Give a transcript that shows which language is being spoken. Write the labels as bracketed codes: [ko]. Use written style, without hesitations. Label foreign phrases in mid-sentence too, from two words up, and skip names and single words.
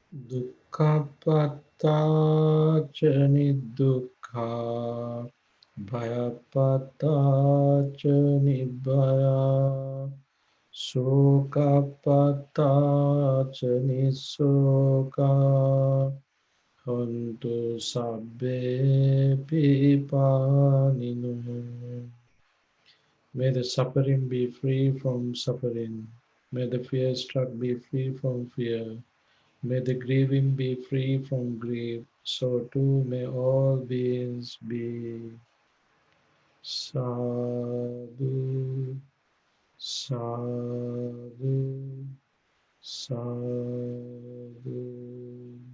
[pi] Dukkhapattaca nidukkha, bhayapattaca nibbaya, sokapattaca nisoka, hontu sabbe pipaninu. [en] May the suffering be free from suffering. May the fear struck be free from fear. May the grieving be free from grief. So too may all beings be. [pi] Sadhu, sadhu, sadhu.